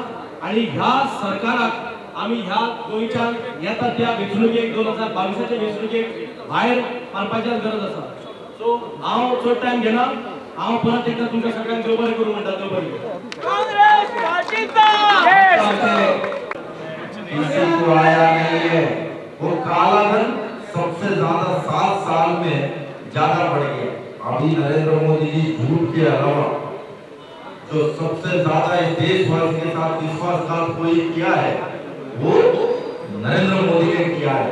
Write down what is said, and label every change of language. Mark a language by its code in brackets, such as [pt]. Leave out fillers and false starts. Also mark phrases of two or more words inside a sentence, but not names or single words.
[kok] आणि ह्या सरकाराक आम्ही ह्या गोंयच्या येता त्या वेंचणुकेक 2022च्या वेंचणुकेक भायर मारपाची गरज आसा. सो हांव चड टायम घेना. हांव परत एकदा तुमच्या सगळ्यांक देव बरें करूं म्हणटा. देव बरें करूं. काँग्रेस पार्टीचा [hi] को आया नहीं है. वो काला धन सबसे ज्यादा 7 साल में ज्यादा बढ़ गया. अभी नरेंद्र मोदी जी झूठ के अलावा जो सबसे ज्यादा इस देशवासी के साथ विश्वासघात कोई किया है वो नरेंद्र मोदी ने किया है.